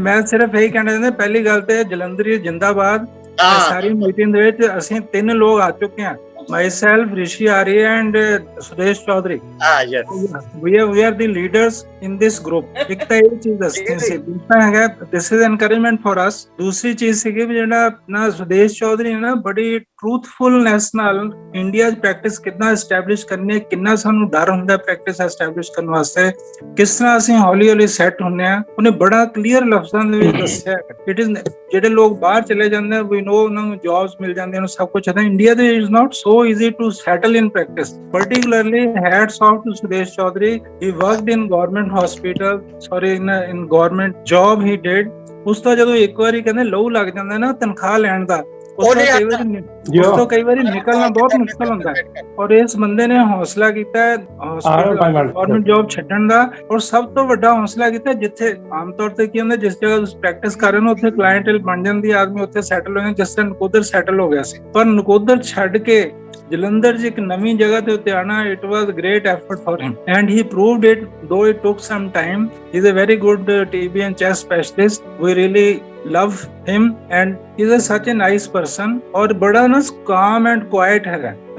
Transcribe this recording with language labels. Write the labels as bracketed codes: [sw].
[hi] मैं सिर्फ यही कहना [pa] चाਹੁੰਦਾ ਪਹਿਲੀ ਗੱਲ ਤੇ ਜਲੰਧਰ ਜਿੰਦਾਬਾਦ ਸਾਰੀ ਮੀਟਿੰਗ ਦੇ ਵਿੱਚ ਅਸੀਂ 3 ਲੋਕ ਆ ਚੁੱਕੇ ਹਾਂ [en] myself Rishi Arya and Sudesh Chaudhary yes we are the leaders in this group [pa] ਇੱਕ ਤਾਂ ਇਹ ਚੀਜ਼ ਦੱਸਣੀ ਸੀ ਦੂਸਰਾ ਹੈਗਾ [en] this is encouragement for us [pa] ਦੂਸਰੀ ਚੀਜ਼ ਸੀਗੀ ਵੀ ਜਿਹੜਾ ਆਪਣਾ ਸੁਦੇਸ਼ ਚੌਧਰੀ ਨੇ ਨਾ ਬੜੀ ਟਰੂਥਫੁਲਨੈਸ ਨਾਲ ਇੰਡੀਆ 'ਚ ਪ੍ਰੈਕਟਿਸ ਕਿੰਨਾ ਐਸਟੈਬਲਿਸ਼ ਕਰਨੀ ਹੈ ਕਿੰਨਾ ਸਾਨੂੰ ਡਰ ਹੁੰਦਾ ਪ੍ਰੈਕਟਿਸ ਐਸਟੈਬਲਿਸ਼ ਕਰਨ ਵਾਸਤੇ ਕਿਸ ਤਰ੍ਹਾਂ ਅਸੀਂ ਹੌਲੀ ਸੈੱਟ ਹੁੰਨੇ ਆ ਉਹਨੇ ਬੜਾ ਕਲੀਅਰ ਲਫ਼ਜ਼ਾਂ ਦੇ ਵਿੱਚ ਦੱਸਿਆ ਇਟ ਇਜ਼ ਜਿਹੜੇ ਲੋਕ ਬਾਹਰ ਚਲੇ ਜਾਂਦੇ ਆ ਵੀ ਨੋ ਉਹਨਾਂ ਨੂੰ ਜੌਬਸ ਮਿਲ ਜਾਂਦੀਆਂ ਨੇ ਸਭ ਕੁਝ ਹੈ ਇੰਡੀਆ ਦੇ [en] Is not so easy to settle in practice. Particularly, hats off to Sudesh Chaudhary. He worked in government hospital. In government job he did. [pa] ਉਸ ਤੋਂ ਜਦੋਂ ਇੱਕ ਵਾਰੀ ਕਹਿੰਦੇ ਲਹੂ ਲੱਗ ਜਾਂਦਾ ਨਾ ਤਨਖਾਹ ਲੈਣ ਦਾ ਉਸ ਤੋਂ ਕਈ ਵਾਰੀ ਨਿਕਲਣਾ ਬਹੁਤ ਮੁਸ਼ਕਲ ਹੁੰਦਾ ਹੈ ਔਰ ਇਸ ਬੰਦੇ ਨੇ ਹੌਸਲਾ ਕੀਤਾ ਗਵਰਨਮੈਂਟ ਜੌਬ ਛੱਡਣ ਦਾ ਔਰ ਸਭ ਤੋਂ ਵੱਡਾ ਹੌਸਲਾ ਕੀਤਾ ਜਿੱਥੇ ਆਮ ਤੌਰ ਤੇ ਕੀ ਹੁੰਦਾ ਜਿਸ ਜਗ੍ਹਾ ਤੁਸੀਂ ਪ੍ਰੈਕਟਿਸ ਕਰ ਰਹੇ ਹੋ ਉੱਥੇ ਕਲਾਇੰਟੇਲ ਬਣ ਜਾਂਦੀ ਆਦਮੀ ਉੱਥੇ ਸੈਟਲ ਹੋ ਜਾਂਦਾ ਜਿਸ ਤਰ੍ਹਾਂ ਨਕੋਦਰ ਸੈਟਲ ਹੋ ਗਿਆ ਸੀ ਪਰ ਨਕੋਦਰ ਛੱਡ ਕੇ ਜਲੰਧਰ 'ਚ ਇੱਕ ਨਵੀਂ ਜਗ੍ਹਾ ਤੇ ਉੱਤੇ ਆਣਾ [en] It was great effort for him and he proved it though it took some time. He's a very good TB and chess specialist. We really love him and he's such a nice person [hi] और बड़ा ना [en] calm and quiet है.